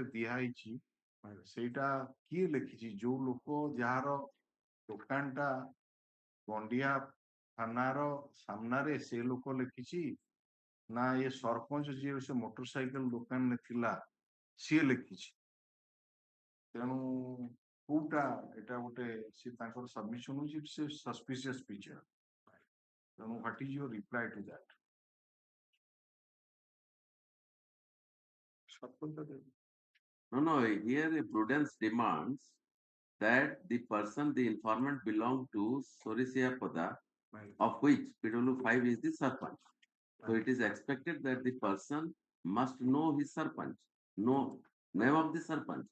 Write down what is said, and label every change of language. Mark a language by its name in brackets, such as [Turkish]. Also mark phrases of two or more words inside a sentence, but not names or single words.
[Odia] ଦିଆହେଇଛି ସେଇଟା କିଏ ଲେଖିଛି ଯୋଉ ଲୋକ ଯାହାର ଦୋକାନଟା ଗଣ୍ଡିଆ ଥାନାର ସାମ୍ନାରେ ସେ ଲୋକ ଲେଖିଛି ନା ଏ ସରପଞ୍ଚ ଯିଏ ସେ ମୋଟରସାଇକେଲ ଦୋକାନରେ ଥିଲା ସିଏ ଲେଖିଛି ତେଣୁ କୋଉଟା ଏଟା ଗୋଟେ ସେ ତାଙ୍କର ସବମିଶନ ହଉଛି ସେ [English] suspicious picture [Odia] ତେଣୁ [English] what is your reply to that No, here the prudence demands that the person, the informant belong to Sorisia Pada, of which PW5 is the sarpanch. So it is expected that the person must know his sarpanch, know name of the sarpanch.